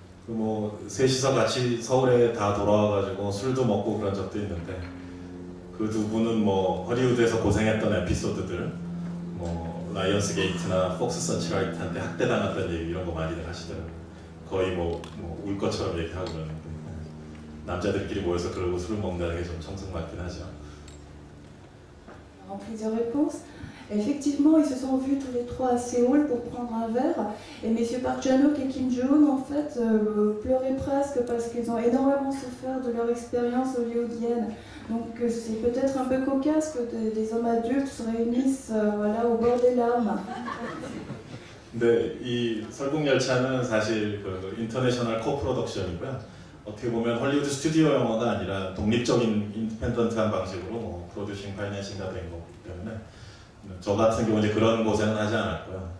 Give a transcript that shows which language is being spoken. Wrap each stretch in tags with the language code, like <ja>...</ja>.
<ko>뭐 셋이서 같이 서울에 다 돌아와가지고 술도 먹고 그런 적도 있는데 그 두 분은 뭐 허리우드에서 고생했던 에피소드들 뭐 라이언스 게이트나 폭스 서치라이트한테 학대당했던 얘기 이런 거 많이들 하시더라고요. 거의 뭐 울 것처럼 얘기하고 그러는데 남자들끼리 모여서 그러고 술을 먹는다는 게 좀 청승맞긴 하죠.</ko> <fr>En plusieurs réponses. Effectivement, ils se sont vus tous les trois à Séoul pour prendre un verre. Et messieurs Park Chan-wook et Kim Ji-woon, en fait, pleuraient presque parce qu'ils ont énormément souffert de leur expérience hollywoodienne. Donc c'est peut-être un peu cocasse que des hommes adultes se réunissent voilà, au bord des larmes.</fr> <ko>근데 이 설국열차는 사실 그 인터내셔널 코프로덕션이고요. 어떻게 보면 헐리우드 스튜디오 영화가 아니라 독립적인 인디펜던트한 방식으로 뭐 프로듀싱, 파이낸싱 다 된 거기 때문에 저 같은 경우 이제 그런 고생은 하지 않았고요.</ko>